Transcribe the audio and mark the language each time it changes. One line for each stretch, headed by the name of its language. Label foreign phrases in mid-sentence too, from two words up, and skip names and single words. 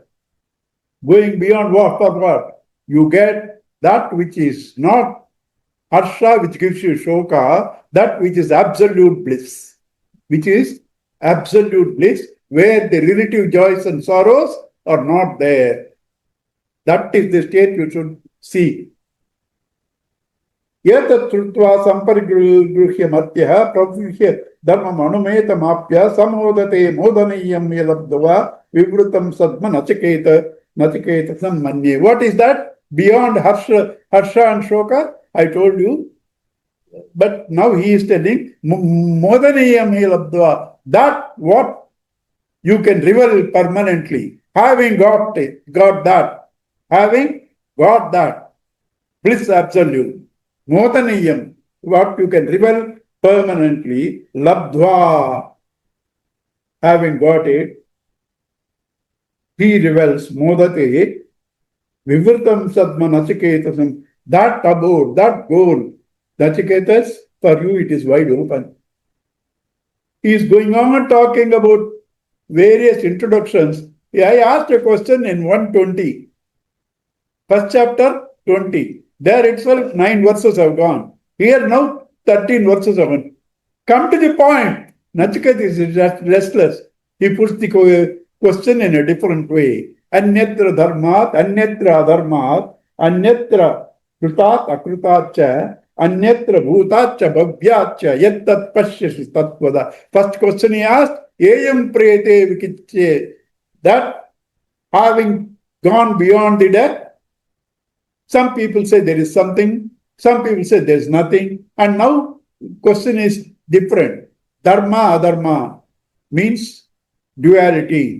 English: Going beyond what for what? You get that which is not harsha, which gives you shoka, that which is absolute bliss. Which is absolute bliss, where the relative joys and sorrows are not there. That is the state you should see.
Sanskrit: Yetat shrutva samparigruhya matyah pravyuhya dharmam anumetamapya samodate modaniyam yalabdava vivrutam sadma nachiketa sammanye.
English: What is that? Beyond harsha and shoka, I told you. But now he is telling
Sanskrit: modaniyam yalabdava.
English: That what you can revel permanently. Having got that, bliss absolute. Modaniyam, what you can revel permanently, labdva, having got it, he revels, modate,
Sanskrit: vivritam sadma nachiketasam,
English: that abode, that goal, Nachiketas, for you it is wide open. He is going on talking about various introductions. I asked a question in 120, first chapter 20. There itself 9 verses have gone. Here now 13 verses have gone. Come to the point. Nachiketa is restless. He puts the question in a different way.
Sanskrit: Anyatra dharmat, anyatra adharmat, anyatra krutat akrutatcha, anyatra bhutatcha bhavyatcha, yattat pashyasi tatvada.
English: First question he asked,
Sanskrit: Eyam prete vikitche,
English: that having gone beyond the death, some people say there is something, some people say there is nothing, and now question is different.
Sanskrit: Dharma, adharma
English: means duality.